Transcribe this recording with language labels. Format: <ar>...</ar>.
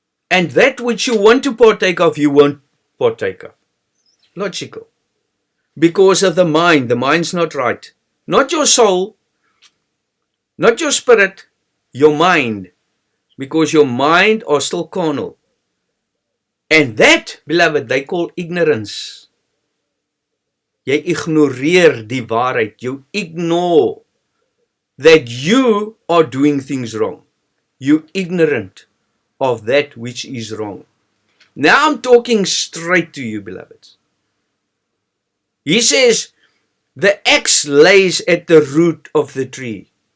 <en>And that which you want to partake of, you won't partake of. Logical. Because of the mind. The mind's not right. Not your soul, not your spirit, your mind. Because your mind are still carnal. And that, beloved, they call ignorance.</en> <af>Jy ignoreer die waarheid.</af> <en>You ignore that you are doing things wrong. You ignorant of that which is wrong. Now I'm talking straight to you, beloveds. He says, the axe lays at the root of the tree.</en>